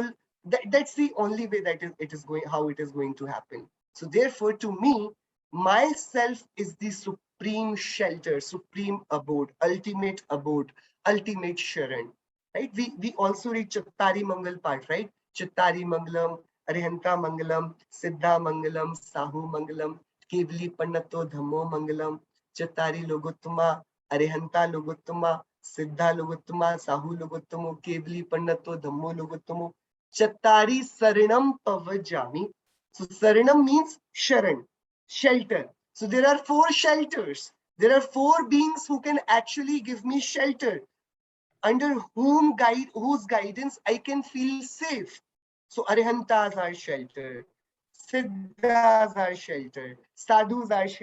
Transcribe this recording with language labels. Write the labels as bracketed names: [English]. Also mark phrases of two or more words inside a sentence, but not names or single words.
[English] That's the only way that it is going. How it is going to happen. So therefore, to me, myself is the supreme shelter, supreme abode, ultimate Sharan. Right? We also read Chattari Mangal part, right? [Prakrit languages] Chattari Mangalam, Arihanta Mangalam, Siddha Mangalam, Sahu Mangalam, Kevli Pannato Dhammo Mangalam, Chattari Logottama, Arihanta Logottama, Siddha Logottama, Sahu Logottamo, Kevli Pannato Dhammo Logottamo, Chattari Saranam Pavajami. [English] So Saranam means Sharan, shelter. So there are four shelters. There are four beings who can actually give me shelter, under whose guidance I can feel safe. So Arihantas are shelter, Siddhas are shelter, Sadhus are shelter.